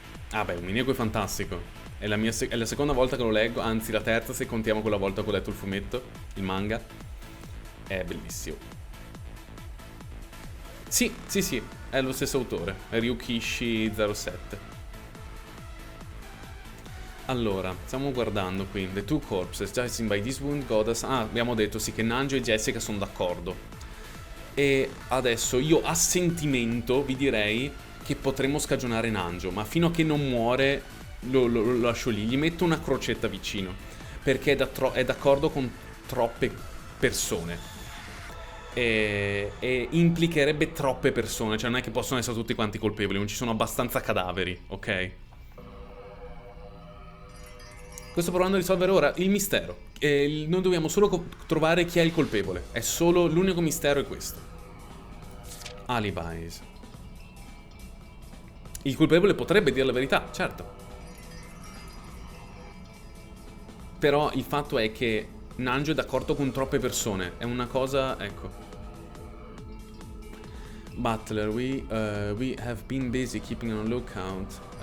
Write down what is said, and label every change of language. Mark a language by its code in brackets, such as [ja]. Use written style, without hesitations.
[it] Ah beh, Umineko è fantastico. È la seconda volta che lo leggo, anzi la terza se contiamo quella volta che ho letto il fumetto, il manga. È bellissimo. Sì, è lo stesso autore, è Ryukishi 07. Allora, stiamo guardando qui. [en] The two corpses, judging by this wound, goddess... [it] Ah, abbiamo detto sì che Nanjo e Jessica sono d'accordo. E adesso io a sentimento vi direi che potremmo scagionare Nanjo, ma fino a che non muore lo lascio lì. Gli metto una crocetta vicino, perché è d'accordo con troppe persone. E implicherebbe troppe persone, cioè non è che possono essere tutti quanti colpevoli, non ci sono abbastanza cadaveri, ok? Sto provando a risolvere ora il mistero. Noi dobbiamo solo trovare chi è il colpevole. È solo l'unico mistero è questo. Alibis. Il colpevole potrebbe dire la verità, certo. Però il fatto è che Nanjo è d'accordo con troppe persone. È una cosa, ecco. [en] Butler, we have been busy keeping on lookout.